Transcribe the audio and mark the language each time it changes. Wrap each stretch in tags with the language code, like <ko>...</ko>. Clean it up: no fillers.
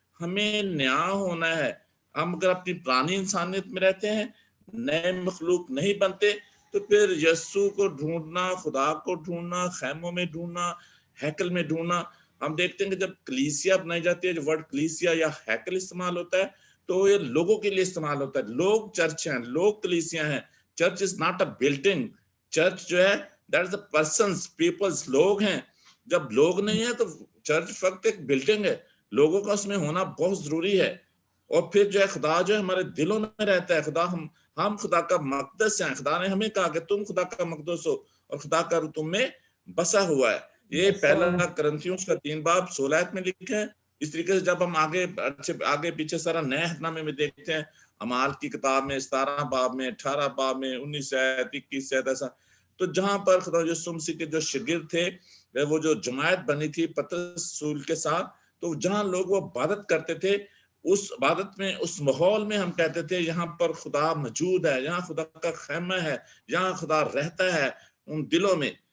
<ur>ہمیں نیا ہونا ہے. ہم اگر اپنی پرانی انسانیت میں رہتے ہیں، نئے مخلوق نہیں بنتے، تو پھر یسوع کو ڈھونڈنا، خدا کو ڈھونڈنا، خیموں میں ڈھونڈنا، ہیکل میں ڈھونڈنا. ہم دیکھتے ہیں کہ جب کلیسیا بنائی جاتی ہے، جو ورڈ کلیسیا یا ہیکل استعمال ہوتا ہے، تو یہ لوگوں کے لیے استعمال ہوتا ہے. لوگ چرچ ہیں، لوگ کلیسیا ہیں.</ur> <en>Church is not a building.</en> <ur>Church جو ہے</ur> <en>That's the persons, peoples,</en> <ur>لوگ ہیں. جب لوگ نہیں ہیں تو چرچ فقط ایک بلڈنگ ہے. لوگوں کا اس میں ہونا بہت ضروری ہے. اور پھر جو ہے خدا جو ہے ہمارے دلوں میں رہتا ہے. خدا ہم خدا کا مقدس ہیں. خدا نے ہمیں کہا کہ تم خدا کا مقدس ہو اور خدا کا روح تم میں بسا ہوا ہے. یہ پہلا کرنتھیوں کا 3 باب 16 میں لکھا ہے. اس طریقے سے جب ہم آگے پیچھے سارا نئے عہد میں دیکھتے ہیں, اعمال کی کتاب میں 17 باب میں 18 باب میں 19 آیت 21 آیت ایسا, تو جہاں پر خدا یسوع مسیح کے جو شاگرد تھے, وہ جو جماعت بنی تھی پترس رسول کے ساتھ, تو جہاں لوگ وہ عبادت کرتے تھے, اس عبادت میں, اس ماحول میں ہم کہتے تھے یہاں پر خدا موجود ہے, یہاں خدا کا خیمہ ہے, یہاں خدا رہتا ہے ان دلوں میں.</ur>